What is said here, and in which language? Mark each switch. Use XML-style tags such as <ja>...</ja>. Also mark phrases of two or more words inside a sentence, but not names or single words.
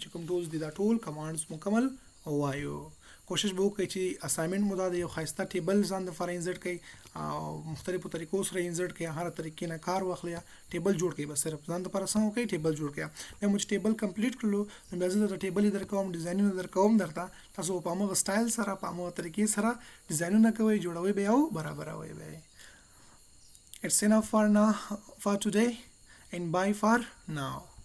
<ps>چې کوم ټولز دي دا ټول کمانډز مکمل وایو کوشش به وکړئ چې اسایمنت مو دا یو خاصه ټیبل ځان د فار انسرټ کړئ او مختلفو طریقو سره انسرټ کړئ هر طریقې نه کار واخلئ ټیبل جوړ کړئ بس صرف ځان د پر اسانه کړئ ټیبل جوړ کړئ بیا مو چې ټیبل کمپلیټ کړلو نو بیا زه د ټیبل درکوم ډیزاینونه درکوم درته تاسو په هغه سټایل سره په هغه طریقې سره ډیزاینونه کوئ جوړوي بیا او برابروي بیا</ps> <en>It's enough for now for today and bye for now</en>